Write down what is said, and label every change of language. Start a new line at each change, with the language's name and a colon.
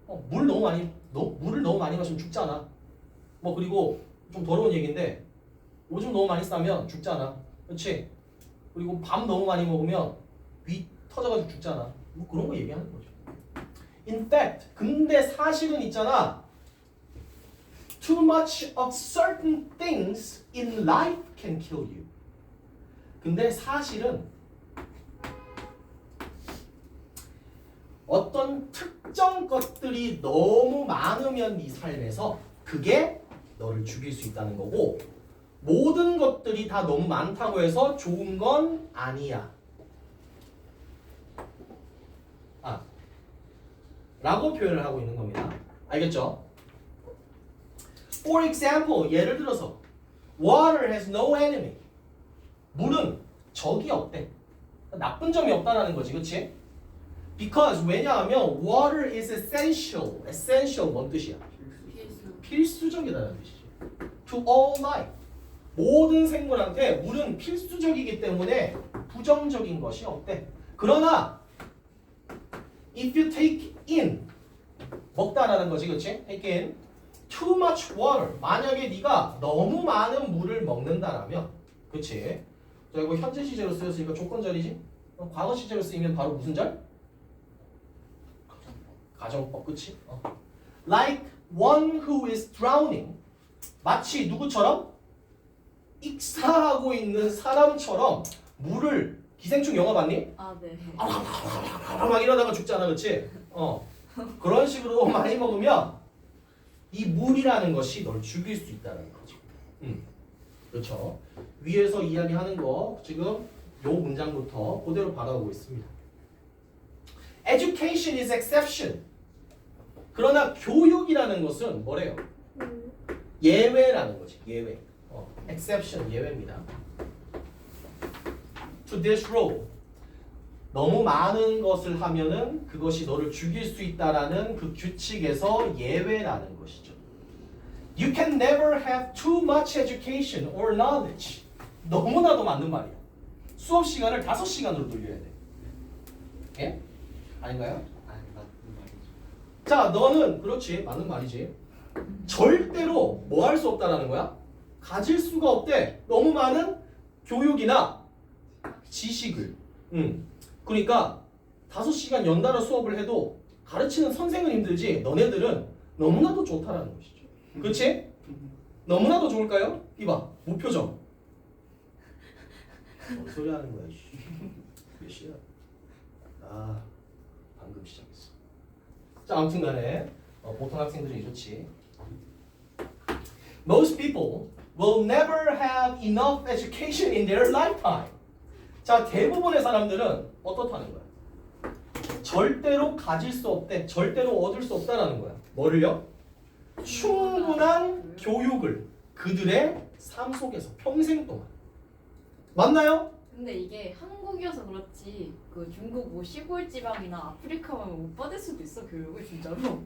Korean: 물을 너무 많이 마시면 죽잖아. 뭐 그리고 좀 더러운 얘기인데 오줌 너무 많이 싸면 죽잖아. 그렇지? 그리고 밥 너무 많이 먹으면 위 터져가지고 죽잖아. 뭐 그런 거 얘기하는 거죠.
English: In fact,
Korean: 근데 사실은 있잖아.
English: Too much of certain things in life can kill you.
Korean: 근데 사실은 어떤 특정 것들이 너무 많으면 네 삶에서 그게 너를 죽일 수 있다는 거고 모든 것들이 다 너무 많다고 해서 좋은 건 아니야. 라고 표현을 하고 있는 겁니다. 알겠죠?
English: For example,
Korean: 예를 들어서
English: Water has no enemy.
Korean: 물은 적이 없대. 나쁜 점이 없다라는 거지, 그렇지?
English: Because
Korean: 왜냐하면
English: water is essential.
Korean: essential 뭔 뜻이야? 필수. 필수적이라는 뜻이지.
English: To all life.
Korean: 모든 생물한테 물은 필수적이기 때문에 부정적인 것이 없대. 그러나
English: if you take in
Korean: 먹다라는 거지, 그렇지?
English: take in too much water.
Korean: 만약에 네가 너무 많은 물을 먹는다라면, 그렇지? 자, 이거 현재 시제로 쓰였으니까 조건절이지? 과거 시제로 쓰이면 바로 무슨 절? 가정법, 그치?
English: Like one who is drowning.
Korean: 마치 누구처럼? 익사하고 있는 사람처럼 물을 기생충 영화 봤니? 아 네. 막 이러다가 죽잖아, 그치? 그런 식으로 많이 먹으면 이 물이라는 것이 널 죽일 수 있다는 거지. 그렇죠. 위에서 이야기하는 거 지금 요 문장부터 그대로 받아오고 있습니다.
English: Education is exception.
Korean: 그러나 교육이라는 것은 뭐래요? 예외라는 거지. 예외. exception 예외입니다.
English: To this rule.
Korean: 너무 많은 것을 하면은 그것이 너를 죽일 수 있다라는 그 규칙에서 예외라는 것이죠.
English: You can never have too much education or knowledge.
Korean: 너무나도 맞는 말이야. 수업 시간을 5시간으로 돌려야 돼. 예? 아닌가요? 아니 맞는 말이죠. 자, 너는 그렇지. 맞는 말이지. 절대로 뭐 할 수 없다라는 거야? 가질 수가 없대. 너무 많은 교육이나 지식을. 그러니까 5시간 연달아 수업을 해도 가르치는 선생은 힘들지 너네들은 너무나도 좋다라는 것이죠. 그렇지? 너무나도 좋을까요? 이봐, 무표정. 뭔 소리 하는 거야? 몇 시야? 방금 시작했어. 자, 아무튼간에 보통 학생들이 좋지.
English: Most people will never have enough education in their lifetime.
Korean: 자, 대부분의 사람들은 어떻다는 거야? 절대로 가질 수 없대. 절대로 얻을 수 없다라는 거야. 뭐를요? 충분한 교육을 그들의 삶 속에서 평생 동안. 맞나요? 근데 이게 한국이어서 그렇지 그 중국 뭐 시골 지방이나 아프리카 가면 못 받을 수도 있어 교육을 진짜로.